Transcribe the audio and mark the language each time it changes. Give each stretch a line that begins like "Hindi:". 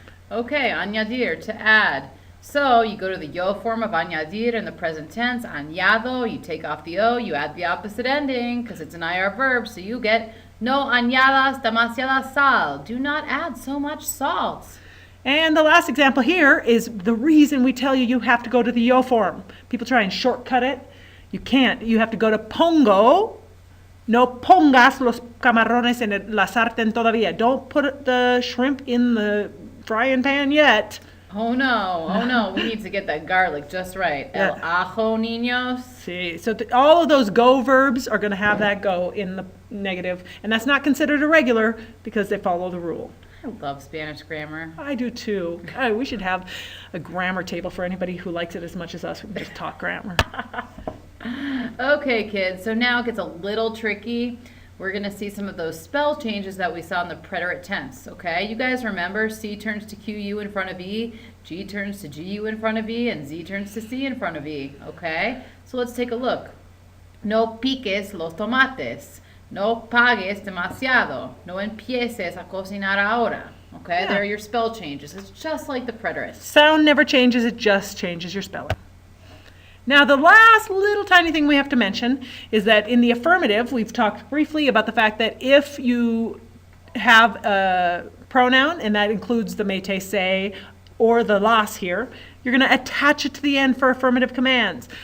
English: Okay, añadir, to add. So you go to the yo form of añadir in the present tense, añado, you take off the O, you add the opposite ending, because it's an IR verb, so you get
Spanish: no añadas demasiada sal.
English: Do not add so much salt. And the last example here is the reason we tell you have to go to the yo form. People try and shortcut it. You can't. You have to go to pongo.
Spanish: No pongas los camarones en la sartén todavía.
English: Don't put the shrimp in the frying pan yet. Oh no, we need to get that garlic just right.
Spanish: El ajo, niños.
English: See, so all of those go verbs are going to have that go in the negative, and that's not considered irregular because they follow the rule. I love Spanish grammar. I do too. God, we should have a grammar table for anybody who likes it as much as us. We can just talk grammar. Okay, kids, so now it gets a little tricky. We're going to see some of those spell changes that we saw in the preterite tense, okay? You guys remember C turns to QU in front of E, G turns to GU in front of E, and Z turns to C in front of E, okay? So let's take a look.
Spanish: No piques los tomates. No pagues demasiado. No empieces a cocinar ahora.
English: Okay, Yeah. There are your spell changes. It's just like the preterite. Sound never changes, it just changes your spelling. Now, the last little tiny thing we have to mention is that in the affirmative, we've talked briefly about the fact that if you have a pronoun, and that includes the mete se or the las here, you're going to attach it to the end for affirmative commands.